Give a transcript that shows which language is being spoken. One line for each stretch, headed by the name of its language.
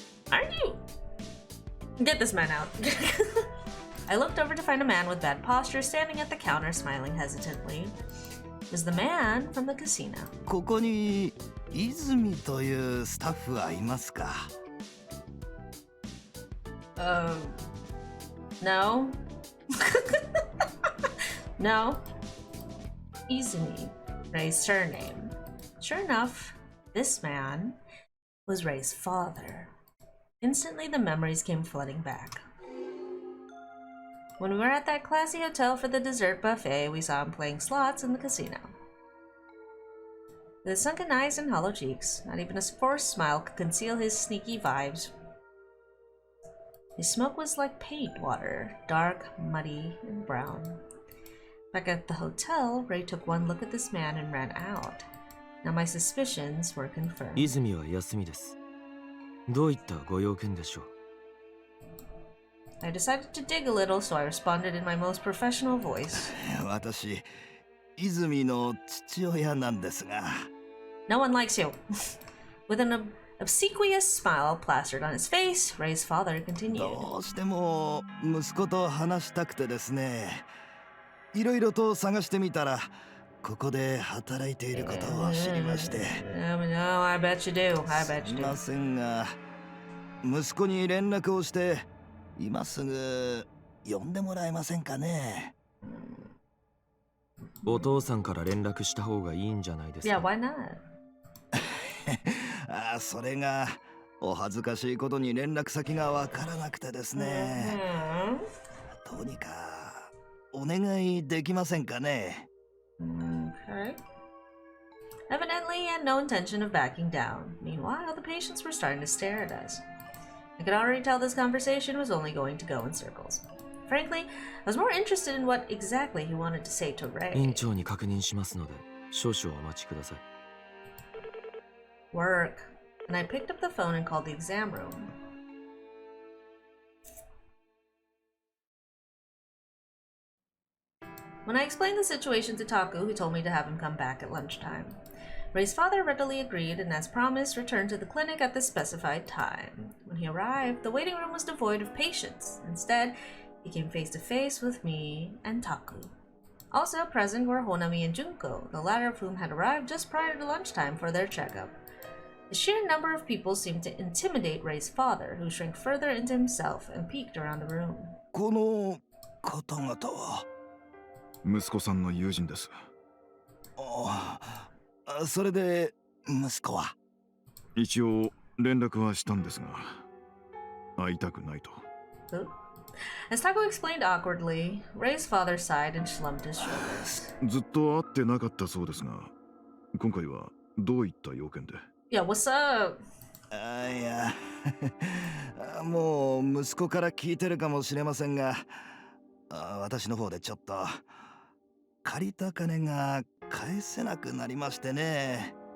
English: Aren't you? Get this man out. I looked over to find a man with bad posture standing at the counter, smiling hesitantly. It was the man from the casino.
Japanese: ここに泉というスタッフはいますか?
English: No. No. Izumi, Ray's surname. Sure enough, this man was Ray's father. Instantly, the memories came flooding back. When we were at that classy hotel for the dessert buffet, we saw him playing slots in the casino. With his sunken eyes and hollow cheeks, not even a forced smile could conceal his sneaky vibes. His smoke was like paint water, dark, muddy, and brown. Back at the hotel, Ray took one look at this man and ran out. Now my suspicions were confirmed.
Japanese: 泉は休みです。どういったご用件でしょう?
English: I decided to dig a little, so I responded in my most professional voice.
Japanese: 私、泉の父親なんですが。
English: No one likes you. With an obsequious smile plastered on his face, Ray's father continued.
Japanese: どうしても息子と話したくてですね。いろいろと探してみたら、ここで働いていることを知りまして。
English: No, I bet you do. I bet you do.
Japanese: すみませんが、息子に連絡をして、今すぐ呼んでもらえませんかね。お父さんから連絡した方がいいんじゃないですか。
English: Yeah, why not?
Japanese: それがお恥ずかしいことに連絡先がわからなくてですね。どうにかお願いできませんかね。
English: Okay. Evidently, he had no intention of backing down. Meanwhile, the patients were starting to stare at us. I could already tell this conversation was only going to go in circles. Frankly, I was more interested in what exactly he wanted to say to Ray.
Japanese: 院長に確認しますので、少々お待ちください。
English: Work. And I picked up the phone and called the exam room. When I explained the situation to Taku, he told me to have him come back at lunchtime. Ray's father readily agreed and, as promised, returned to the clinic at the specified time. When he arrived, the waiting room was devoid of patients. Instead, he came face to face with me and Taku. Also present were Honami and Junko, the latter of whom had arrived just prior to lunchtime for their checkup. The sheer number of people seemed to intimidate Ray's father, who shrank further into himself and peeked around the room.
Japanese: この方々は息子さんの友人です。それで息子は一応連絡はしたんですが、会いたくないと。
English: As Taku explained awkwardly, Ray's father sighed and slumped his shoulders.
Japanese: ずっと会ってなかったそうですが、今回はどういった要件で？
English: Yeah, what's up?
Japanese: いやもう息子から聞いてるかもしれませんが、私の方でちょっと借りた金が返せなくなりましてね。